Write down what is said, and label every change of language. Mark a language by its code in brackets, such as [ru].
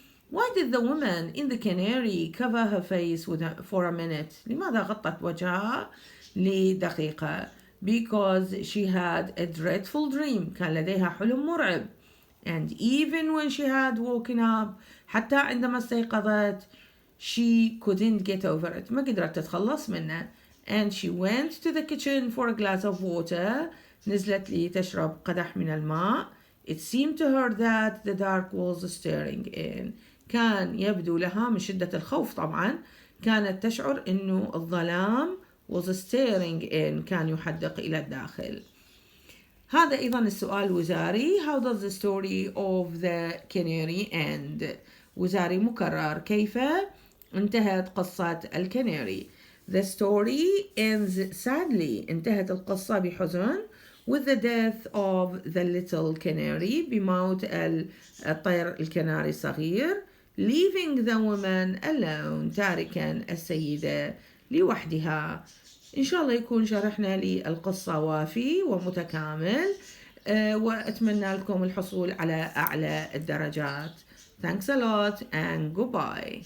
[en] Why did the woman in the canary cover her face for a minute؟ [ar] لماذا غطت وجهها لدقيقة؟ [en] Because she had a dreadful dream [ar] كان لديها حلم مرعب. [en] And even when she had woken up [ar] حتى عندما استيقظت [en] she couldn't get over it [ar] ما قدرت تتخلص منه. [en] And she went to the kitchen for a glass of water [ar] نزلت لتشرب قدح من الماء. [en] It seemed to her that the dark was staring in [ar] كان يبدو لها من شدة الخوف طبعا كانت تشعر إنه الظلام [en] was staring in [ar] كان يحدق إلى الداخل. هذا أيضا السؤال الوزاري. [en] How does the story of the canary end؟ [ar] وزاري مكرر. كيف انتهت قصة الكناري؟ [en] The story ends sadly [ar] انتهت القصة بحزن [en] with the death of the little canary [ar] بموت الطير الكناري الصغير. [en] Leaving the woman alone [ar] تاركا السيدة لوحدها. إن شاء الله يكون شرحنا للقصة وافي ومتكامل وأتمنى لكم الحصول على أعلى الدرجات. [en] Thanks a lot and goodbye.